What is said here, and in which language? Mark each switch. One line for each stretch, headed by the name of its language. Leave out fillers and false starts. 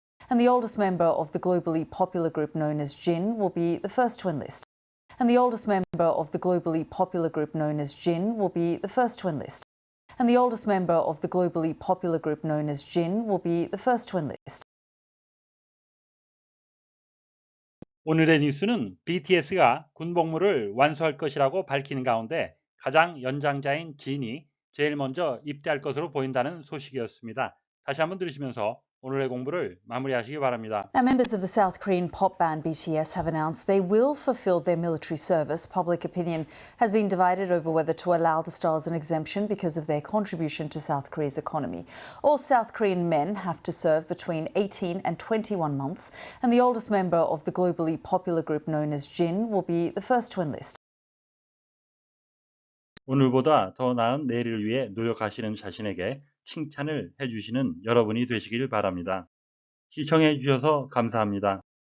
English: And the oldest member of the globally popular group known as Jin will be the first to enlist. And the oldest member of the globally popular group known as Jin will be the first to enlist. And the oldest member of the globally popular group known as Jin will be the first to enlist.
Korean: 오늘의 뉴스는 BTS가 군복무를 완수할 것이라고 밝히는 가운데 가장 연장자인 진이 제일 먼저 입대할 것으로 보인다는 소식이었습니다. 다시 한번 들으시면서 오늘의 공부를 마무리하시기 바랍니다.
English: Now, members of the South Korean pop band BTS have announced they will fulfill their military service. Public opinion has been divided over whether to allow the stars an exemption because of their contribution to South Korea's economy. All South Korean men have to serve between 18 and 21 months, and the oldest member of the globally popular group known as Jin will be the first to enlist.
Korean: 오늘보다 더 나은 내일을 위해 노력하시는 자신에게 칭찬을 해주시는 여러분이 되시길 바랍니다. 시청해 주셔서 감사합니다.